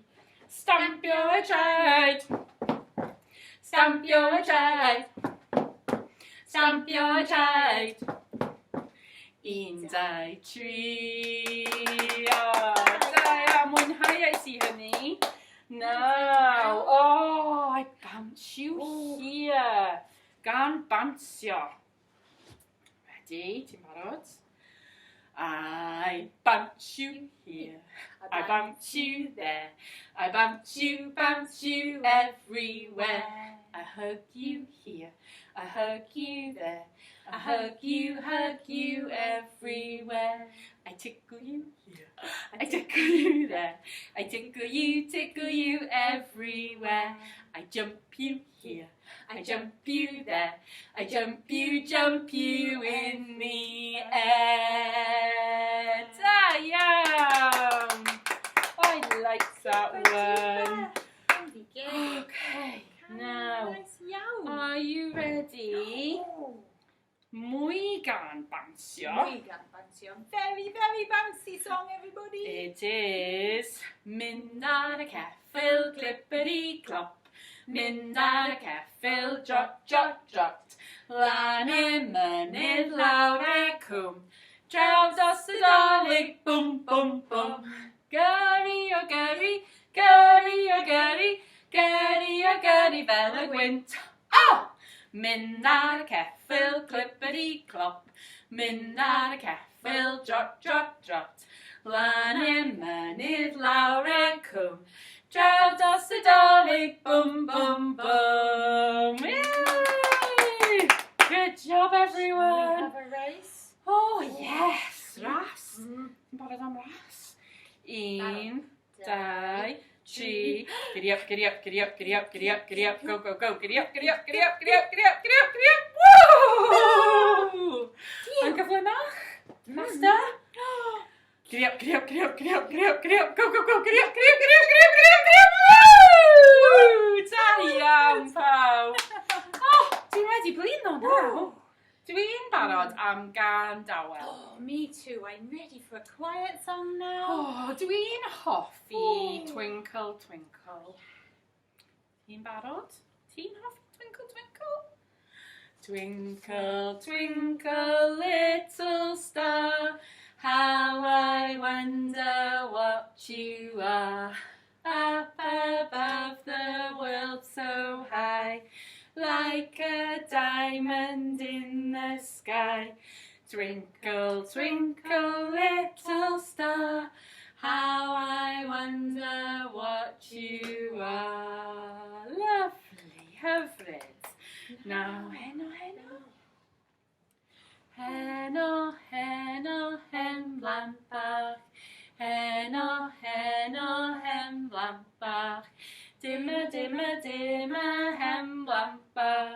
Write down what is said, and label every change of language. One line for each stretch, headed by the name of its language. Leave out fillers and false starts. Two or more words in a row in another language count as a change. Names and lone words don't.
Welsh: Stampio y traed. Stampio y traed. Stampio y traed. 1, 2, 3. Da, mwynhauais i hynny.
English: Now, I bounce you here.
Welsh: Gan bounsio. Ready? Ti'n barod?
English: I bounce you here. I bounce you there. I bounce you everywhere. I hug you here. I hug you there. I hug you everywhere. I tickle you here. I tickle you there. I tickle you everywhere. I jump you here. I jump you there. I jump you in the air.
Welsh: Da iawn!
English: I like that one. Okay, now, are you ready?
Welsh: Mwy gan bounsio. Mwy gan bounsio.
English: Very, very bouncy song, everybody. It is
Welsh: mynd ar y ceffyl,
English: clippity clop.
Welsh: Mynd ar y ceffyl, jot, jot, jot. Lan y mynydd, lawr y cwm. Draw dros y dolig, bwm, bwm, bwm. Gyrru o gyrru, gyrru o gyrru, gyrru o gyrru fel y gwynt. Oh! Mynd ar y ceffyl,
English: clippity clop.
Welsh: Mynd ar y ceffyl, jot, jot, jot. Lan y mynydd, lawr y cwm. Draw dros y dolig, bwm, bwm, bwm.
English: Yay! Good job, everyone. We have a race. Oh, yes.
Welsh: Ras. Ti'n barod am ras? 1, 2, 3.
English: Giddy up, giddy up, giddy up, giddy up, giddy up, giddy up. Go, go, go. Giddy up, giddy up, giddy up, giddy up, giddy up, giddy up, giddy up. Woo!
Welsh: Yn gyflymach.
English: Faster. Giddy up, giddy up, giddy up, giddy up, giddy up, giddy up. Go, go, go. Giddy up, giddy up, giddy up, giddy up, giddy up, giddy up. Woo!
Welsh: Da iawn, pawb. Oh, dwi'n ready blino nawr. Dwi'n barod am gan dawel.
English: Oh, me too. I'm ready for a quiet song now.
Welsh: Oh, dwi'n hoffi Twinkle Twinkle. Ti'n barod? Ti'n hoffi Twinkle Twinkle?
English: Twinkle Twinkle little star, how I wonder what you are. Up above the world so high, like a diamond in the sky. Twinkle, twinkle, little star, how I wonder what you are. Lovely,
Welsh: hyfryd. Now, heno, heno. Heno, heno, hen blant bach. Heno, heno, hen blant bach.
English: Dimmer, dimmer, dimmer,
Welsh: hen blant bach.